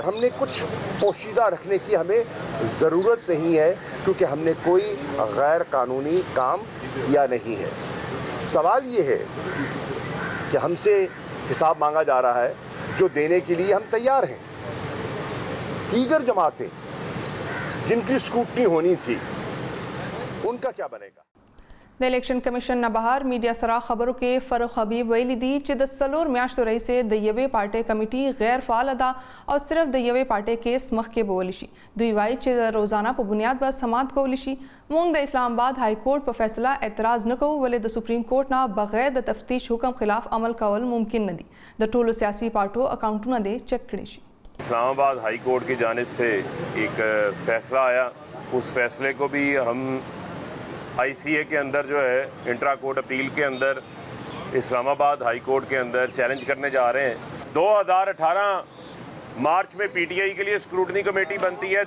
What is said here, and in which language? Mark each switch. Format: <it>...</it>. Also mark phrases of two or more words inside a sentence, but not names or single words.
<ur>ہم نے کچھ پوشیدہ رکھنے کی ہمیں ضرورت نہیں ہے کیونکہ ہم نے کوئی غیر قانونی کام کیا نہیں ہے. سوال یہ ہے کہ ہم سے حساب مانگا جا رہا ہے جو دینے کے لیے ہم تیار ہیں. دیگر جماعتیں جن کی سکروٹنی ہونی تھی ان کا کیا بنے گا.</ur> <ps>د الیکشن کمیشن نه بهر میډیا سره خبرو کې فاروق حبیب ویلي دي چې د 4 میاشتو رئیس د یوې پارټۍ کمیټي غیر فعال ده او صرف د یوې پارټۍ کیس مخکې بولی شي. دوی وایي چې روزانه په بنیاد به سماعت کولی شي. موږ د اسلام آباد های کورټ په فیصله اعتراض نه کوو ولې د سپریم کورټ نه بغیر د تفتیش حکم خلاف عمل کول ممکن نه دي. د ټولو سیاسي پارټو اکاؤنټونه دې چیک کړي شي.</ps> <ur>اسلام آباد ہائی کورٹ کی جانب سے ایک فیصلہ آیا، اس فیصلے کو بھی ہم ICA کے اندر جو ہے</ur> <en>intra court appeal</en> <ur>کے اندر اسلام آباد ہائی کورٹ کے اندر چیلنج کرنے جا رہے ہیں. 2018 مارچ میں PTI کے لیے</ur> <en>scrutiny committee</en> <ur>بنتی ہے.</ur>